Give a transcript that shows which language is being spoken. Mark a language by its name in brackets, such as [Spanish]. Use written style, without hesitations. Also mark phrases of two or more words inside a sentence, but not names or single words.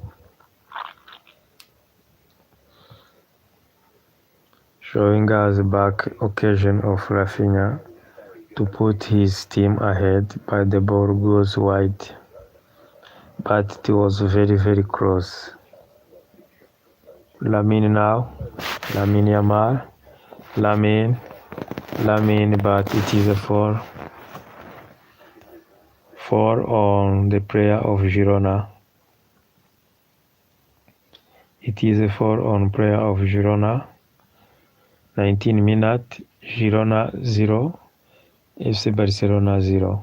[English] Showing us back occasion of Rafinha to put his team ahead, but the ball goes wide. But it was very, very close. Lamine now. Lamine Yamal. Lamine, but it is a foul. Foul on the player of Girona. It is a foul on player of Girona. 19 minutes, Girona 0, FC Barcelona 0.